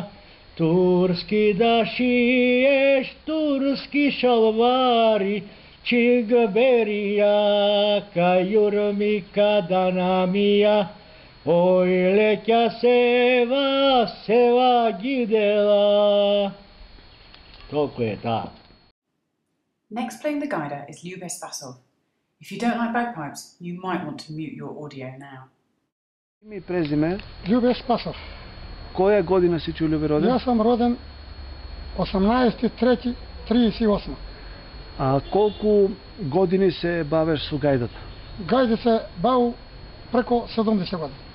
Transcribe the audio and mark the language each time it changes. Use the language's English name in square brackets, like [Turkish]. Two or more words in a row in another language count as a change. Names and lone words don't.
[Macedonian] Турски да шиеш, турски шалвари, чигберија, кајурмика данамија. Ој леќа сева, сева гидела. Толку е таа. [English] Next playing the Gaida is Ljube Spasov. If you don't like bagpipes, you might want to mute your audio now. [Macedonian] Име и презиме? Ljube Spasov. Која година си Љубе роден? Јас сум роден 18.3.38. А колку години се бавеш со гајдата? Гајде се баву преко 70 години.